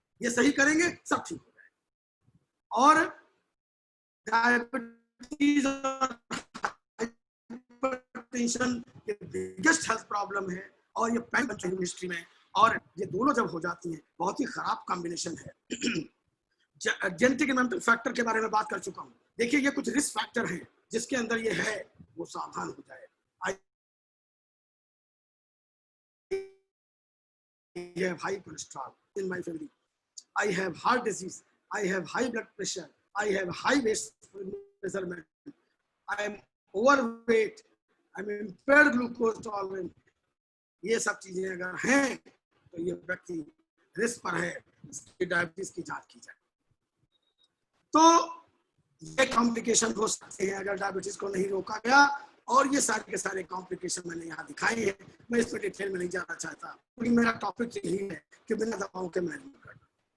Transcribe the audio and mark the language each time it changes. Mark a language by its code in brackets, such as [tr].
[hi] ये सही करेंगे सब ठीक हो जाएगा। और डायबिटीज और हाइपरटेंशन के बिगेस्ट हेल्थ प्रॉब्लम है और ये पैन हिस्ट्री में, और ये दोनों जब हो जाती हैं बहुत ही खराब कॉम्बिनेशन है। जेनेटिक एंड मेंटल फैक्टर के बारे में बात कर चुका हूं। देखिए ये कुछ रिस्क फैक्टर हैं जिसके अंदर ये है, वो सावधान हो जाए। [en] I have high cholesterol in my family. I have heart disease. I have high blood pressure. I have high waist measurement. I am overweight. I am impaired glucose tolerance. [hi] ये सब चीजें अगर हैं तो ये व्यक्ति रिस्क पर है, इसकी डायबिटीज की जांच की जाए। तो ये कॉम्प्लिकेशन हो सकते हैं अगर डायबिटीज को नहीं रोका गया। और ये सारे के सारे कॉम्प्लिकेशन मैंने यहाँ दिखाए हैं। मैं इस पर डिटेल में नहीं जाना चाहता क्योंकि मेरा टॉपिक यही है कि बिना दवाओं के मैनेजमेंट करना।